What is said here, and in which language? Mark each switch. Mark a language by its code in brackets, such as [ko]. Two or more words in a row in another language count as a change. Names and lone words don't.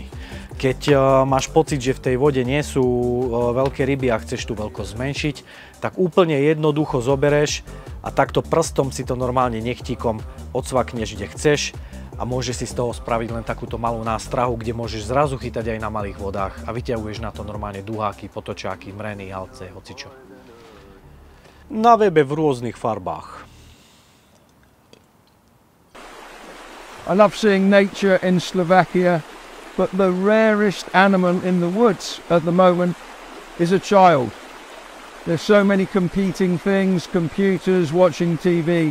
[sk] Keď máš pocit, že v tej vode nie sú veľké ryby a chceš tú veľkosť zmenšiť, tak úplne jednoducho zobereš a takto prstom si to normálne nechtíkom odsvakneš, kde chceš a môžeš si z toho spraviť len takúto malú nástrahu, kde môžeš zrazu chytať aj na malých vodách a vyťahuješ na to normálne duháky, potočáky, mreny, halce, hocičo. Na webe v rôznych farbách. [en] I love seeing nature in Slovakia, but the rarest animal in the woods at the moment is a child. There's so many competing things, computers, watching TV.